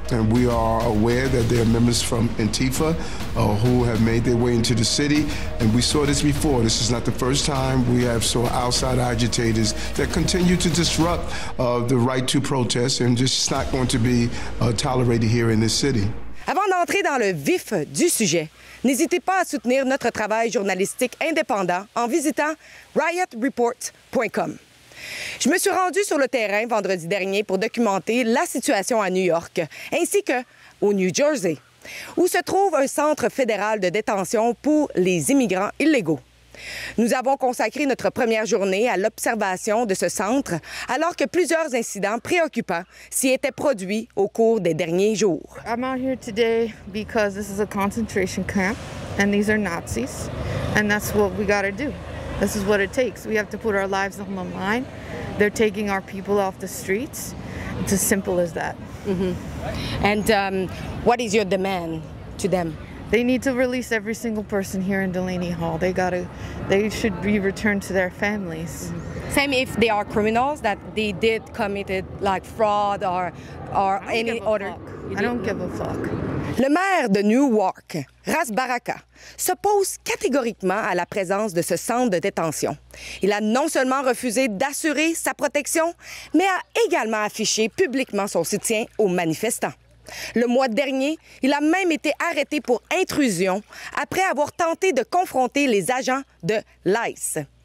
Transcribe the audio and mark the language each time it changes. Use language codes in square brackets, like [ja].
[en] And we are aware that there are members from Antifa who have made their way into the city. And we saw this before. This is not the first time we have saw outside agitators that continue to disrupt the right to protest, and just not going to be tolerated here in this city. [fr] Avant d'entrer dans le vif du sujet, n'hésitez pas à soutenir notre travail journalistique indépendant en visitant riotreport.com. Je me suis rendue sur le terrain vendredi dernier pour documenter la situation à New York, ainsi qu'au New Jersey, où se trouve un centre fédéral de détention pour les immigrants illégaux. Nous avons consacré notre première journée à l'observation de ce centre, alors que plusieurs incidents préoccupants s'y étaient produits au cours des derniers jours. [en] I'm out here today because this is a concentration camp, and these are Nazis, and that's what we got to do. This is what it takes. We have to put our lives on the line. They're taking our people off the streets. It's as simple as that. Mm-hmm. And what is your demand to them? They need to release every single person here in Delaney Hall. They should be returned to their families. Same if they are criminals that they did committed like fraud or any other. I don't give a fuck. [fr] Le maire de Newark, Ras Baraka, s'oppose catégoriquement à la présence de ce centre de détention. Il a non seulement refusé d'assurer sa protection, mais a également affiché publiquement son soutien aux manifestants. Le mois dernier, il a même été arrêté pour intrusion après avoir tenté de confronter les agents de l'ICE.